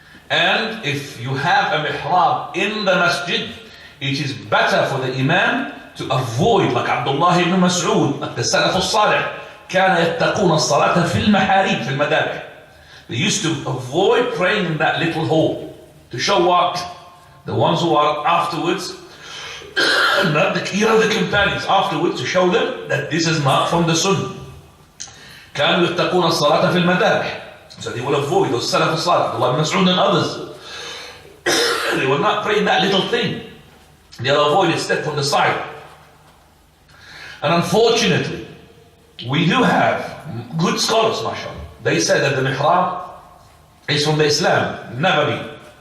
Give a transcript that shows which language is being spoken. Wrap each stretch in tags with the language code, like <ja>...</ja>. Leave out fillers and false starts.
<en>And if you have a mihrab in the masjid, it is better for the imam to avoid, like Abdullah ibn Mas'ud, like the Salaf al-Salih,</en> <ar>كان يتقون الصلاة في المحاريب في المذابح.</ar> <en>They used to avoid praying in that little hole. To show what? The ones who are afterwards, not the companions, afterwards to show them that this is not from the sunnah.</en> <ar>كانوا يتقون الصلاة في المذابح.</ar> <en>So they will avoid those Salaf al-Salih, Abdullah ibn Mas'ud and others. They will not pray in that little thing. They'll avoid it, step from the side. And unfortunately, we do have good scholars, mashallah. They said that the mihrab is from the Islam, never been.</en>